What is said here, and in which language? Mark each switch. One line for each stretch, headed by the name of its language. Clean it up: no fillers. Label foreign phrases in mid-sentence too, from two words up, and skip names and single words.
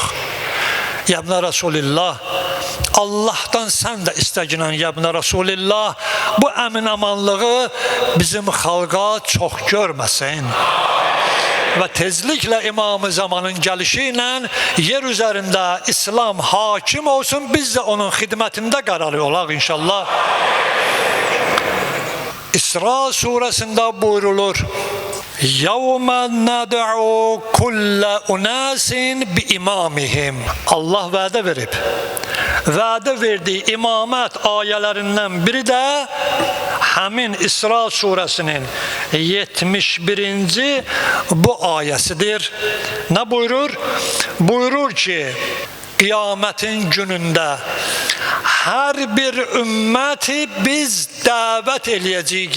Arabic: يا ابن رسول الله,
Azerbaijani: Allahdan sən də istəginən
Arabic: يا ابن رسول الله,
Azerbaijani: bu əmin-əmanlığı bizim xalqa çox görməsin. Və tezliklə İmam-ı Zamanın gəlişi ilə yer üzərində İslam hakim olsun, biz də onun xidmətində qərarlı olaq inşallah. İsra surəsində buyrulur,
Arabic: يَوْمَ نَدْعُوا كُلَّ أُنَاسٍ بِإِمَامِهِمْ.
Azerbaijani: Allah vədə verib. Vədə verdiyi imamət ayələrindən biri də həmin İsra surəsinin 71-ci bu ayəsidir. Nə buyurur? Buyurur ki, Qiyamətin günündə hər bir ümməti biz dəvət eləyəcəyik.